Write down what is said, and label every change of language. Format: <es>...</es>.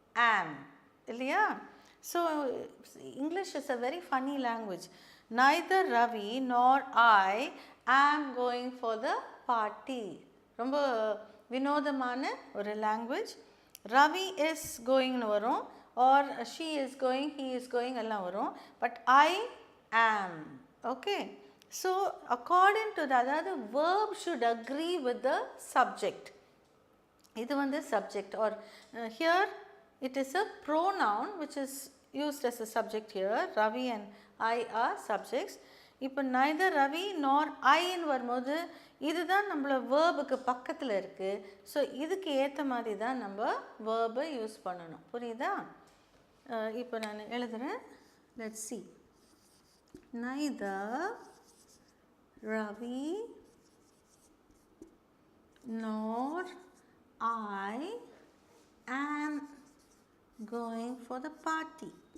<en>ஆம், இல்லையா? So English is a very funny language. Neither Ravi nor I am going for the party.</en> <ta>ரொம்ப வினோதமான ஒரு லாங்குவேஜ்.</ta> <en>Ravi is கோயிங்னு வரும், or she is going, he is going எல்லாம் வரும். But I am. Okay, so according to that, the verb should agree with the subject.</en> <ta>இது வந்து</ta> <en>subject, or here it is a pronoun which is used as a subject here. Ravi and I are subjects.</en> <ta>இப்போ</ta> <en>neither Ravi nor I</en> <ta>ன்னு வரும்போது இதுதான் நம்மள வேர்புக்கு பக்கத்தில் இருக்குது. So இதுக்கு ஏற்ற மாதிரி தான் நம்ம வேர்பை யூஸ் பண்ணணும். புரியுதா? இப்போ நான் எழுதுகிறேன்.</ta> <en>Let's see. Neither Ravi nor I am going for the party.</en>